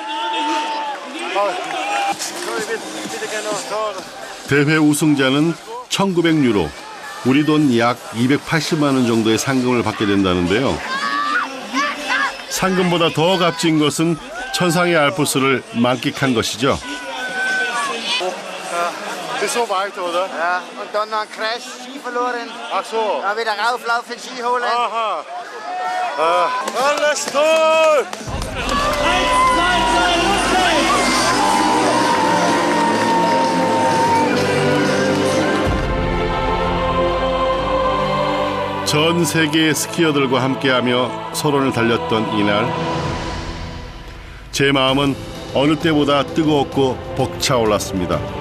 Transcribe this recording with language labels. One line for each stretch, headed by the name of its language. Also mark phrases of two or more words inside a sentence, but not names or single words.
Korean: 대회 우승자는 1900유로, 우리 돈 약 280만 원 정도의 상금을 받게 된다는데요. 상금보다 더 값진 것은 천상의 알프스를 만끽한 것이죠.
German: Das ist so weit, oder? Ja, und dann noch ein Crash, Ski verloren. Ach so. Dann wieder rauflaufen, Ski holen. Aha. Alles toll!
Korean: 전 세계의 스키어들과 함께하며 서론을 달렸던 이날, 제 마음은 어느 때보다 뜨거웠고 벅차올랐습니다.